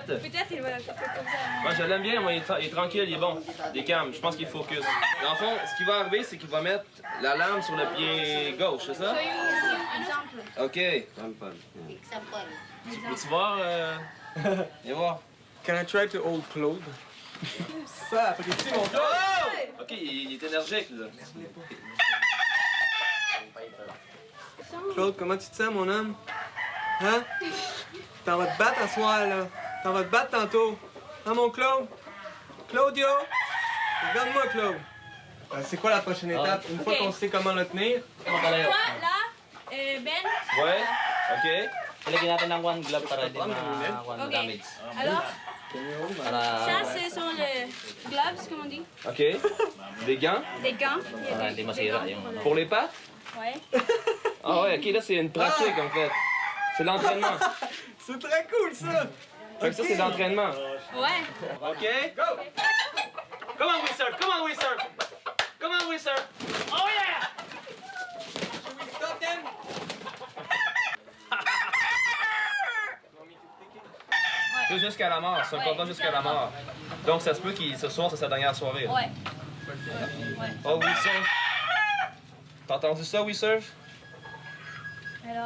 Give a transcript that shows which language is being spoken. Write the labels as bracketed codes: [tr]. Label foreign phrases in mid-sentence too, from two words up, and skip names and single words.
[fr] peut-être il va faire comme ça. Moi, je l'aime bien. Moi, il est tranquille, il est bon. Il est calme. Je pense qu'il est focus. Dans le fond, ce qui va arriver, c'est qu'il va mettre la lame sur le pied gauche, c'est ça? Exemple. OK. Peux-tu voir? Viens voir. [en] Can I try to hold Claude? [fr] Ça, apprécie mon Claude! OK, il est énergique, là. Claude, comment tu te sens, mon homme? Hein? T'en vas te battre à soir, là. T'en vas te battre tantôt. Hein, mon Claude? Claudio? Regarde-moi, Claude. C'est quoi la prochaine étape? Une fois Ok. qu'on sait comment le tenir? Toi, là, Ben. Ouais? OK. [tl] Ilagyan natin ng [en] one glove [tl] para di ma-one Ok. damage. [fr] Alors, [tl] Para, [fr] ça, ce sont les gloves, comme on dit. OK. Des gants? Des gants. Il y a [tl] para [fr] des- [tl] hindi [fr] des [tl] masira [fr] gants [tl] yung... [fr] pour le- Pour les pattes? Ouais. Ah ouais, OK, là, c'est une pratique, en fait. C'est l'entraînement. C'est très cool, ça! Fait que ça, c'est l'entraînement. Ouais. [en] OK? Go! Come on, We Surf! Come on, We Surf! Come on, We Surf! Oh, yeah! Stop them! [fr] C'est jusqu'à la mort. C'est un combat jusqu'à la mort. Donc, ça se peut que ce soir, c'est sa dernière soirée. là. Ouais. Oh, We Surf! T'as entendu ça, We Surf? Alors,